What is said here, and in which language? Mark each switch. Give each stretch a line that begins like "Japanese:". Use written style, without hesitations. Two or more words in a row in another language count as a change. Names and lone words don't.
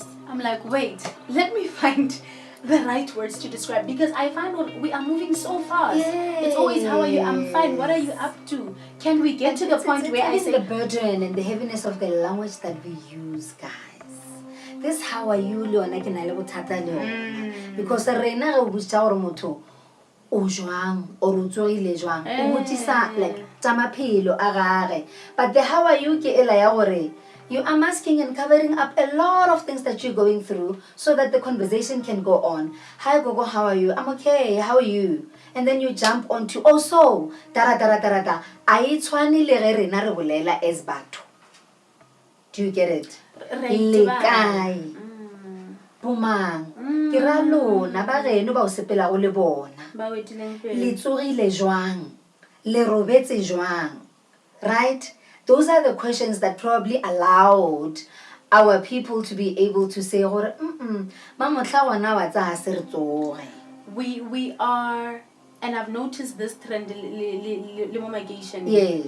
English: I'm like, wait, let me find the right words to describe, because I find we are moving so fast. Yes. It's always, "How are you?" "I'm fine." "What are you up to?" Can we get to the point where I say the burden and the heaviness of the language that we use, guys? This "how are you"
Tswana: leona ke na le bothata le ona, because rena re botsa gore motho o jwang or o tsogile jwang, o botsisa like tsa maphelo a gage,
English: but the "how are you"
Tswana: ke ela ya gore
English: You are masking and covering up a lot of things that you're going through so that the conversation can go on. Hi Gogo, how are you? I'm okay, how are you? And then you jump onto, oh so, da.
Tswana: Ai tshwane le ge rena re bolela as batho.
English: Do you get it?
Tswana: Le kae? Bomang. Ke ra lona ba geno ba o sepela go le bona. Le tsogile jwang? Le robetse jwang?
English: Right? Those are the questions that probably allowed our people to be able to say, we are, and I've noticed this trend, yes.